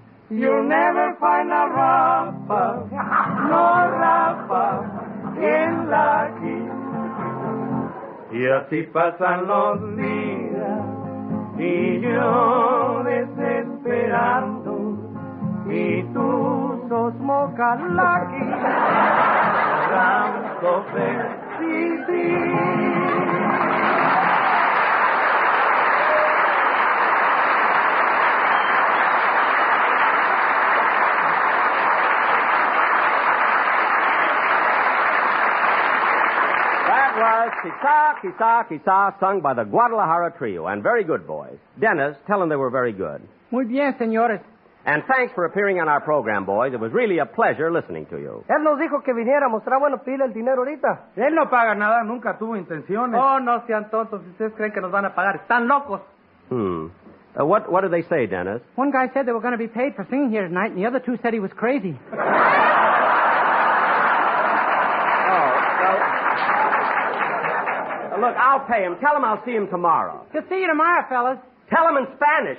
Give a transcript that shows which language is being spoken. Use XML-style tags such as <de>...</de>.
<en>You'll never find a Rafa, no Rafa, in Lucky.</en> <es>Y así pasan los días y yo desesperando y tú sos mocalaqui, tanto persistir.</es> <en>Was Quizá, sung by the Guadalajara Trio, and very good, boys. Dennis, tell them they were very good.</en> <es>Muy bien, señores.</es> <en>And thanks for appearing on our program, boys. It was really a pleasure listening to you.</en> <es>Él nos dijo que viniéramos. ¿Será bueno pedirle el dinero ahorita? Él no paga nada, nunca tuvo intenciones. Oh, no sean tontos. Si ustedes creen que nos van a pagar, están locos.</es> <en>What did they say, Dennis? One guy said they were going to be paid for singing here tonight, and the other two said he was crazy. Look, I'll pay him. Tell him I'll see him tomorrow. To see you tomorrow, fellas. Tell him in Spanish.</en>